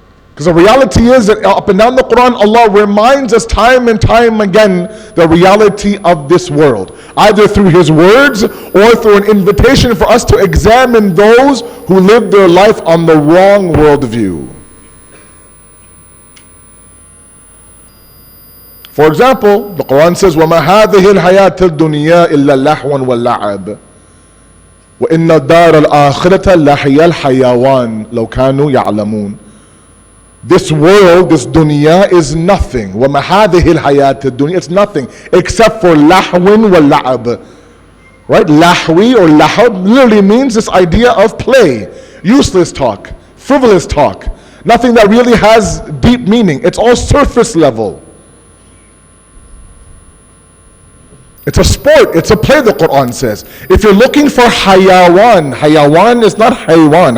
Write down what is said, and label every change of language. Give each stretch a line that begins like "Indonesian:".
English: Because the reality is that up and down the Quran, Allah reminds us time and time again the reality of this world, either through His words or through an invitation for us to examine those who live their life on the wrong worldview. For example, the Quran says,
Arabic: وَمَا هَذِهِ الْحَيَاةِ الدُّنْيَا إِلَّا لَهْوٌ وَاللَّعَبٌ وَإِنَّ الدَّارَ الْآخِرَةَ لَهِيَ الْحَيَوَانُ لَوْ كَانُوا يَعْلَمُونَ.
English: This world, this dunya is nothing.
Arabic: وَمَا هَذِهِ الْحَيَاةِ الدُّنْيَا,
English: it's nothing except for
Arabic: لَهْوٌ وَاللَّعَبٌ.
English: Right? Lahwi or lahab literally means this idea of play, useless talk, frivolous talk, nothing that really has deep meaning. It's all surface level. It's a sport, it's a play, the Quran says. If you're looking for hayawan is not haywan.